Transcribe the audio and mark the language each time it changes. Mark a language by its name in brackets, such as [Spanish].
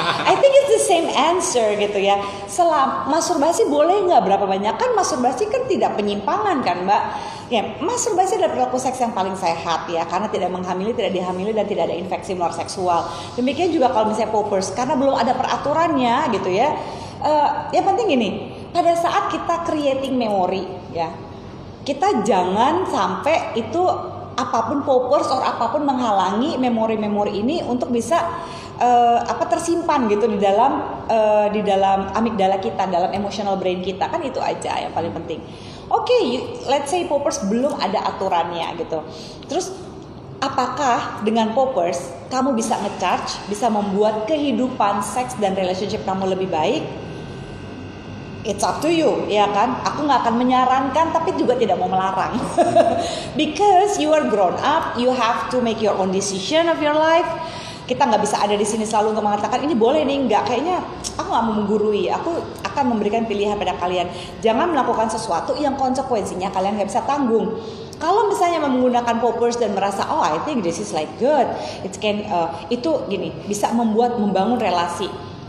[English] I think it's the same answer [Indonesian] gitu ya. Masturbasi boleh nggak berapa banyak? Kan masturbasi kan tidak penyimpangan kan Mbak? Ya, masturbasi adalah perilaku seks yang paling sehat ya, karena tidak menghamili, tidak dihamili dan tidak ada infeksi menular seksual. Demikian juga kalau misalnya poppers, karena belum ada peraturannya gitu ya. Yang penting gini, pada saat kita [English] creating memory [Indonesian] ya, kita jangan sampai itu apapun poppers atau apapun menghalangi memori-memori ini untuk bisa tersimpan gitu di dalam amigdala kita, dalam [English] emotional brain [Indonesian] kita, kan itu aja yang paling penting. Oke, [English] let's say [Indonesian] poppers belum ada aturannya gitu. Terus apakah dengan poppers kamu bisa ngecharge, bisa membuat kehidupan seks dan relationship kamu lebih baik? [English] It's up to you, [Indonesian] ya kan? Aku nggak akan menyarankan, tapi juga tidak mau melarang. [English] Because you are grown up, you have to make your own decision of your life. [Indonesian] Kita nggak bisa ada di sini selalu untuk mengatakan ini boleh nih, nggak. Kayaknya aku nggak mau menggurui. Aku akan memberikan pilihan pada kalian. Jangan melakukan sesuatu yang konsekuensinya kalian nggak bisa tanggung. Kalau misalnya menggunakan poppers dan merasa [English] I think this is like good, [Indonesian] itu gini bisa membangun relasi.